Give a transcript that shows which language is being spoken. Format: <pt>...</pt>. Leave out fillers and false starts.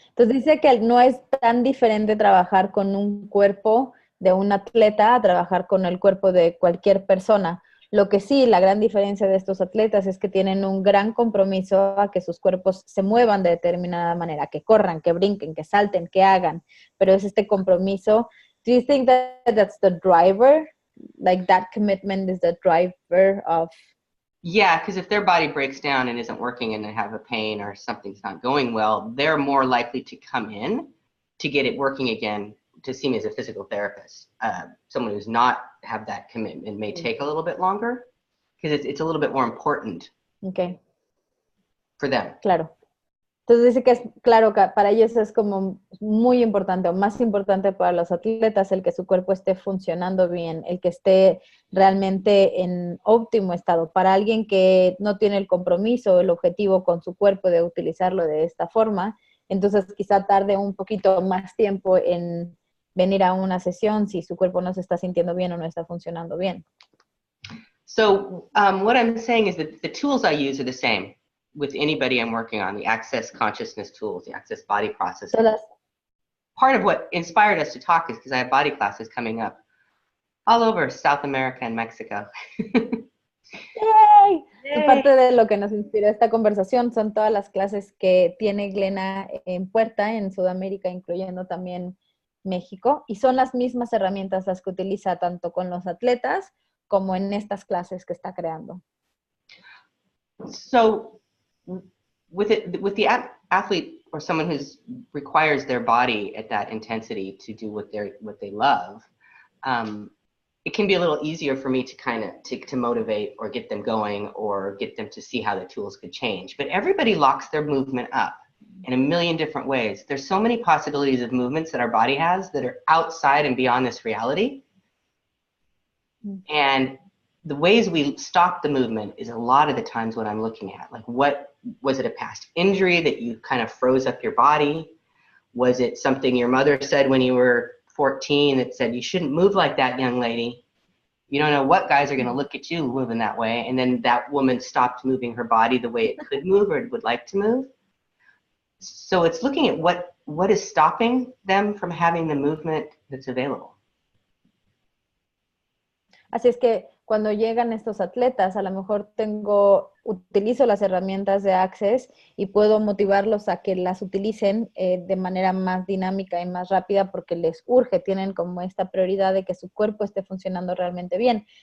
<es>Entonces dice que no es tan diferente trabajar con un cuerpo de un atleta a trabajar con el cuerpo de cualquier persona. Lo que sí, la gran diferencia de estos atletas es que tienen un gran compromiso a que sus cuerpos se muevan de determinada manera, que corran, que brinquen, que salten, que hagan. Pero es este compromiso.</es> <en>Do you think that that's the driver? Like that commitment is the driver of... Yeah, because if their body breaks down and isn't working and they have a pain or something's not going well, they're more likely to come in to get it working again to see me as a physical therapist. Someone who's not have that commitment may take a little bit longer because it's a little bit more important Okay, for them.</en> <es>claro. Entonces dice que es claro que para ellos es como muy importante o más importante para los atletas el que su cuerpo esté funcionando bien, el que esté realmente en óptimo estado. Para alguien que no tiene el compromiso, el objetivo con su cuerpo de utilizarlo de esta forma, entonces quizá tarde un poquito más tiempo en venir a una sesión si su cuerpo no se está sintiendo bien o no está funcionando bien.</es> <en>So what I'm saying is that the tools I use are the same with anybody I'm working on, the access consciousness tools, the access body processing.</en> <es>Todas,</es> <en>part of what inspired us to talk is because I have body classes coming up all over South America and Mexico. ¡Yay! Yay.</en> <es>Parte de lo que nos inspiró esta conversación son todas las clases que tiene Glena en puerta en Sudamérica, incluyendo también México, y son las mismas herramientas las que utiliza tanto con los atletas como en estas clases que está creando.</es> <en>So with the athlete or someone who requires their body at that intensity to do what they love, it can be a little easier for me to kind of to motivate or get them going or get them to see how the tools could change. But everybody locks their movement up in a million different ways. There's so many possibilities of movements that our body has that are outside and beyond this reality. And the ways we stop the movement is a lot of the times what I'm looking at. Like, what was it, a past injury that you kind of froze up your body? Was it something your mother said when you were 14 that said, you shouldn't move like that, young lady? You don't know what guys are going to look at you moving that way. And then that woman stopped moving her body the way it could move or would like to move. So it's looking at what is stopping them from having the movement that's available.</en> <es>Así es que cuando llegan estos atletas, a lo mejor utilizo las herramientas de Access y puedo motivarlos a que las utilicen de manera más dinámica y más rápida porque les urge, tienen como esta prioridad de que su cuerpo esté funcionando realmente bien.</es>